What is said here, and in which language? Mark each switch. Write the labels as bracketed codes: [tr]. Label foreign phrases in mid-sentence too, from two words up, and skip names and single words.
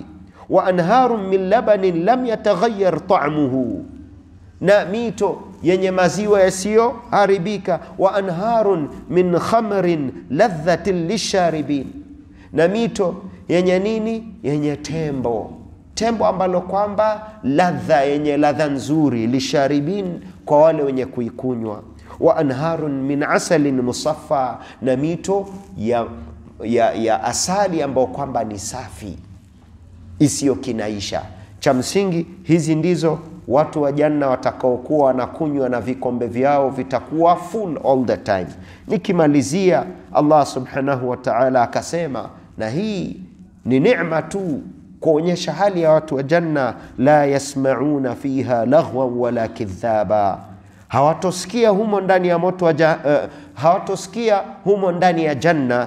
[ar] وأنهار من لبن لم يتغير طعمه, [sw] na mito yenye maziwa yasiyo haribika. [ar] وأنهار من خمر لذة للشاربين, [sw] na mito yenye nini? Yenye tembo ambalo kwamba ladha, yenye ladha nzuri. Lisharibin, kwa wale wenye kuikunywa. [ar] وأنهار من عسل مصفى, [sw] na mito ya asali ambao kwamba ni safi, isiyo kinaisha. Cha msingi, hizi ndizo watu wa janna watakaokuwa wanakunywa, na vikombe vyao vitakuwa [en] full all the time. [sw] Nikimalizia, Allah [ar] سبحانه وتعالى [sw] akasema, na hii ni neema tu kuonyesha hali ya watu wa janna, [ar] لا يسمعون فيها لغوا ولا كذابا, [sw] hawatosikia humo ndani ya moto hawatosikia humo ndani ya janna.